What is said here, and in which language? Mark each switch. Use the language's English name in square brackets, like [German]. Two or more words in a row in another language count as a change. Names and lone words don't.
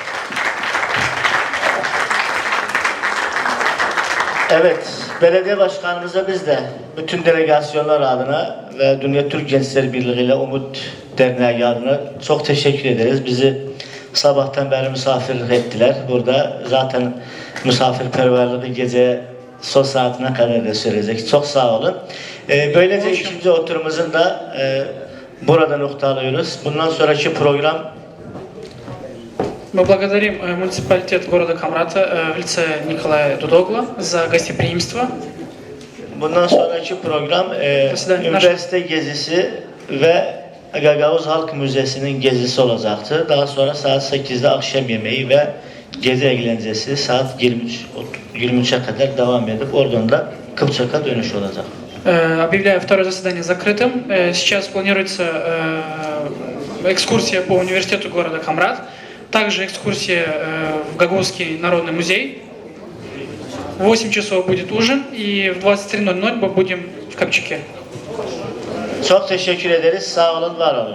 [Turkish] Evet, belediye başkanımıza biz de bütün delegasyonlar adına ve Dünya Türk Gençler Birliği ile Umut Derneği adına çok teşekkür ederiz. Bizi sabahtan beri misafir ettiler. Burada zaten misafirperverliği gece son saatine kadar da sürecek. Çok sağ olun. Böylece ikinci oturumumuzun da burada noktalıyoruz. Bundan sonraki program [Russian] Мы благодарим муниципалитет города Камрата в лице Николая Дудогла за гостеприимство. [Turkish] bundan sonraki program üniversite gezisi ve Gagavuz Halk Müzesi'nin gezisi olacaktır. Daha sonra saat 8'de akşam yemeği ve gezi eğlencesi saat 23'e kadar devam edip oradan da Kıpçak'a dönüş olacak. [Russian] Объявляю второе заседание закрытым. Сейчас планируется экскурсия по университету города Камрат, также экскурсия в Гагаузский народный музей. В 8 часов будет ужин и в 23:00 мы будем в Копчаке. [Turkish] Çok teşekkür ederiz. Sağ olun, var olun.